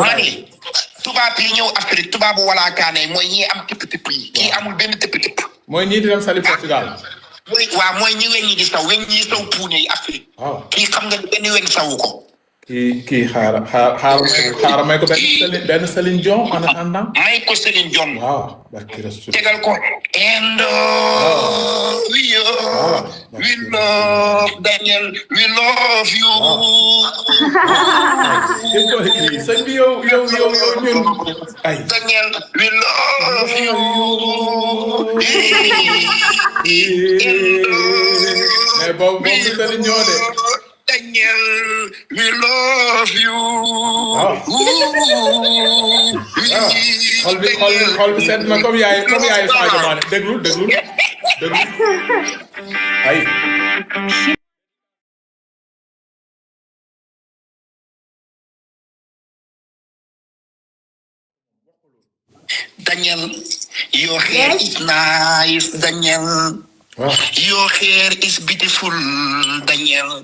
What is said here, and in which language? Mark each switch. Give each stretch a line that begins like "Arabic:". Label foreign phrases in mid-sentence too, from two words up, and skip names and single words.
Wolof: tubaab yi ñëw Afrique tubaabu walaakaane mooy ñi am tipp yi kii amul benn tipp mooy ñii di dem Saly Portugal mooy ñi weñ ñi di saw weñ ñi saw puune yi Afrique kii xam nga benn weñ sawu ko kii xaaral may ko benn Céline Dion
French: en attendant
Wolof: may ko Céline Dion waaw barki Rasul tegal ko
English: and we love Daniel we love you
Wolof: sëñ bi yow ñun ay
English: Daniel we love you
Wolof: mais boobu Céline Dion de
English: Daniel, we love you.
Wolof: Xol bi set na comme yaay Sadio Mané déglu ay
English: Daniel, your hair is nice, Daniel. Your hair is beautiful, Daniel.